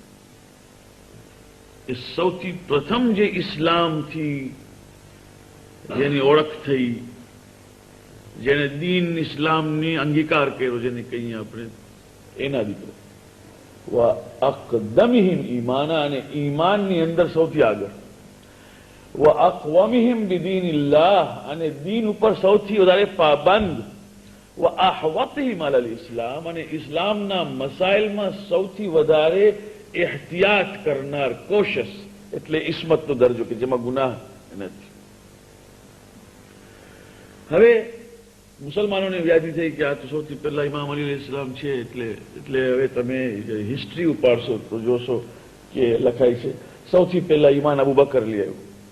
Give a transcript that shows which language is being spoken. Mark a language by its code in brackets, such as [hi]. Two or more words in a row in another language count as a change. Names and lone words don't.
[gu] એ સૌથી પ્રથમ જે ઇસ્લામથી જેની ઓળખ થઈ, જેને દીન ઇસ્લામની અંગીકાર કર્યો, જેને કહીએ આપણે, એના દીકરો. [ar] و أقدمهم إيمانا, [gu] અને ઈમાનની અંદર સૌથી આગળ. [ar] و أقومهم بدين الله, [gu] અને દીન ઉપર સૌથી વધારે પાબંદ. [ar] وأحوطهم على الإسلام, [gu] અને ઇસ્લામના મસાઇલમાં સૌથી વધારે એહતિયાત કરનાર, કોશિશ એટલે ઇસ્મતનો દરજ્જો કે જેમાં ગુનાહ નથી. હવે મુસલમાનોને વ્યાધિ થઈ કે આ તો સૌથી પહેલા ઇમામ અલી અલૈહિસ્સલામ છે, એટલે હવે તમે હિસ્ટ્રી ઉપાડશો તો જોશો કે લખાય છે સૌથી પહેલા ઈમાન અબુ બકર લઈ આવ્યું.